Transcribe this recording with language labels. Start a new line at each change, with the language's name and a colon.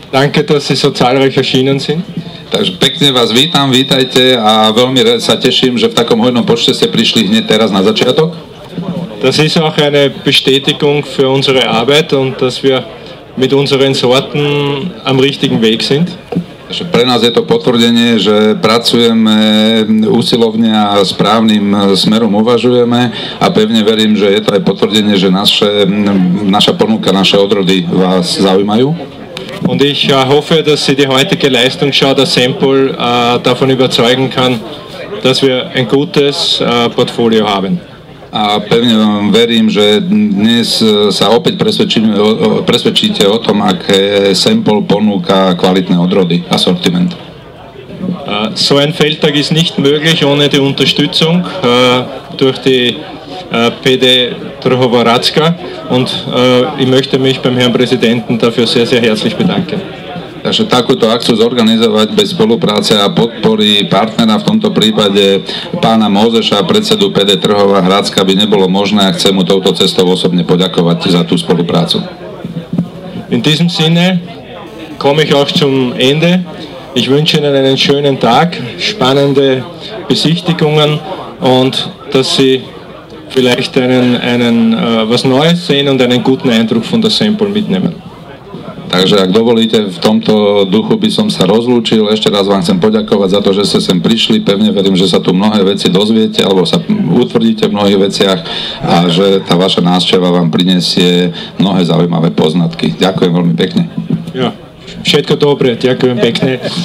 German: Danke, dass Sie so zahlreich erschienen sind.
Slovak: Takže pekne vás vítam, vítajte a veľmi sa teším, že v takom hojnom počte ste prišli hneď teraz na začiatok.
German: Das ist auch eine Bestätigung für unsere Arbeit und dass wir mit unseren Sorten am richtigen Weg sind.
Slovak: Pre nás je to potvrdenie, že pracujeme úsilovne a správnym smerom uvažujeme a pevne verím, že je to aj potvrdenie, že naša ponuka, naše odrody vás zaujímajú.
German: Und ich hoffe, dass Sie die heutige Leistungsschau der Sample davon überzeugen kann, dass wir ein gutes Portfolio haben.
Slovak: A pevne verím, že dnes sa opäť presvedčíte o tom, aké Sample ponúka kvalitné odrody, Assortiment.
German: So ein Feldtag ist nicht möglich ohne die Unterstützung durch die PD Trhovaratska und ich möchte mich beim Herrn Präsidenten dafür sehr, sehr herzlich bedanken.
Slovak: Takže takúto akciu zorganizovať bez spolupráce a podpory partnera, v tomto prípade pána Mozeša, predsedu PD Trhová Hradska, by nebolo možné a chcem mu touto cestou osobne poďakovať za tú spoluprácu.
German: In diesem Sinne komme ich auch zum Ende. Ich wünsche Ihnen einen schönen Tag, spannende Besichtigungen und dass Sie vielleicht was Neues sehen und einen guten Eindruck von der Sample mitnehmen.
Slovak: Takže ak dovolíte, v tomto duchu by som sa rozlúčil. Ešte raz vám chcem poďakovať za to, že ste sem prišli. Pevne verím, že sa tu mnohé veci dozviete alebo sa utvrdíte v mnohých veciach a že tá vaša návšteva vám prinesie mnohé zaujímavé poznatky. Ďakujem veľmi pekne. Ja, všetko dobre, ďakujem pekne.